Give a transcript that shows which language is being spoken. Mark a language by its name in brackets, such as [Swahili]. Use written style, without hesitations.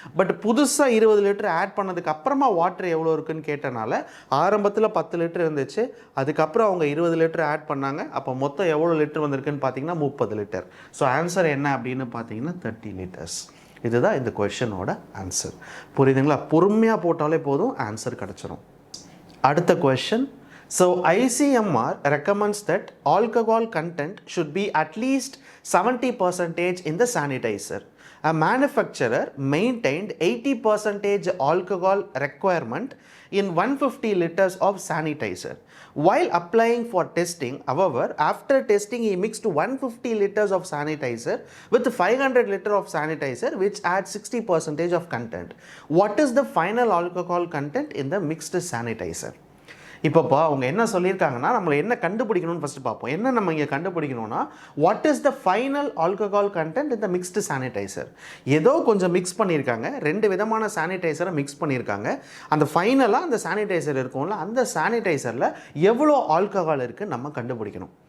[Tamil] But புதுசாக 20 litre add பண்ணதுக்கு அப்புறமா வாட்டர் எவ்வளோ இருக்குன்னு கேட்டனால ஆரம்பத்தில் 10 லிட்டர் இருந்துச்சு, அதுக்கப்புறம் அவங்க 20 லிட்டர் ஆட் பண்ணாங்க. அப்போ மொத்தம் எவ்வளோ லிட்டர் வந்திருக்குன்னு பார்த்தீங்கன்னா 30 லிட்டர். ஸோ ஆன்சர் என்ன அப்படின்னு பார்த்தீங்கன்னா 30 லிட்டர்ஸ். இதுதான் இந்த கொஷனோட ஆன்சர். புரியுதுங்களா? பொறுமையாக போட்டாலே போதும், ஆன்சர் கிடச்சிரும். அடுத்த question. [English] So ICMR recommends that alcohol content should be at least 70% in the sanitizer. A manufacturer maintained 80% alcohol requirement in 150 liters of sanitizer. While applying for testing, however, after testing he mixed 150 liters of sanitizer with 500 liters of sanitizer which adds 60% of content. What is the final alcohol content in the mixed sanitizer? [Tamil] இப்போப்பா அவங்க என்ன சொல்லியிருக்காங்கன்னா நம்மளை என்ன கண்டுபிடிக்கணும்னு first பார்ப்போம். என்ன நம்ம இங்கே கண்டுபிடிக்கணும்னா [English] what is the final alcohol content [Tamil] இந்த மிக்ஸ்டு சானிடைசர். ஏதோ கொஞ்சம் மிக்ஸ் பண்ணியிருக்காங்க, 2 விதமான சானிடைசரை மிக்ஸ் பண்ணியிருக்காங்க. அந்த ஃபைனலாக அந்த சானிடைசர் இருக்கும்ல, அந்த சானிடைசரில் எவ்வளோ ஆல்கஹால் இருக்குன்னு நம்ம கண்டுபிடிக்கணும்.